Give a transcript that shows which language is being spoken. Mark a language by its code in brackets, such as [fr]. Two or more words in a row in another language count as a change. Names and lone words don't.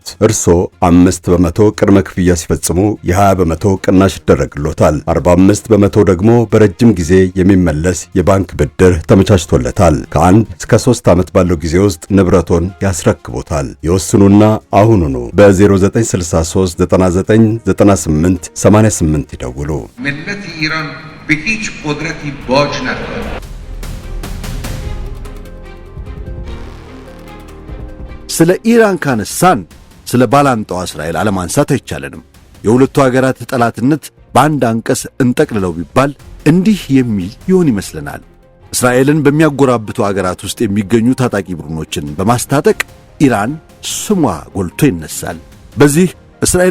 [am] እርሶ 5% ቅድመ ክፍያ ሲፈጽሙ የ20% ቅናሽ ይደረግሎታል። 45% ደግሞ በረጅም ጊዜ የሚመለስ የባንክ ብድር ተመቻችቶለታል። ከ1 እስከ 3 ዓመት ባለው ጊዜ ውስጥ ንብረቶን ያስረክቦታል። ይወስኑና አሁኑኑ በ0963 9998 88 ይደውሉ። [fa] ملت ایران به هیچ قدرتی باج ندارد. [am] ስለ ኢራን ካነሳን ስለ ባላንጣዋ እስራኤል አለማንሳት አይቻለንም። የሁለቱ ሀገራት ጠላትነት በአንድ አንቀጽ እንጠቅልለው ቢባል እንዲህ የሚል ይሆን ይመስለናል። እስራኤልን በሚያጎራብቱ ሀገራት ውስጥ የሚገኙ ታጣቂ ቡድኖችን በማስታጠቅ ኢራን ስሟ ጎልቶ ይነሳል። በዚህ እስራኤል